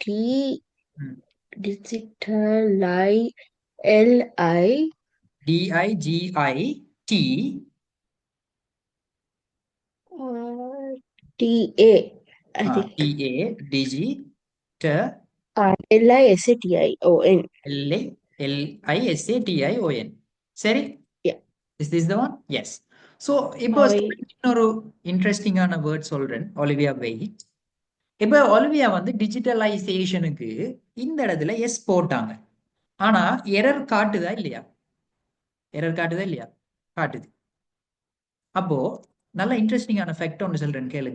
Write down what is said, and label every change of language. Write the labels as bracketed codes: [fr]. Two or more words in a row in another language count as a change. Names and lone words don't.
[en] Hmm. digital L-I D-I-G-I-T T-A I think T-A D-G-T L-I-S-A-T-I-O-N. L-I-S-A-T-I-O-N. சரி? Yeah. Is this the one? Yes. [ta] So இப்போ இன்னொரு இன்ட்ரெஸ்டிங்கான வேர்ட் சொல்றேன். ஒலிவியா வெயிட். இப்போ ஒலிவியா வந்து டிஜிட்டலைசேஷனுக்கு இந்த இடத்துல எஸ் போட்டாங்க. ஆனா எரர் காட்டுதா இல்லையா? எரர் காட்டுதா இல்லையா? காட்டுது. அப்போ நல்ல இன்ட்ரெஸ்டிங்கான ஃபேக்ட் ஒன்று சொல்றேன் கேளுங்க.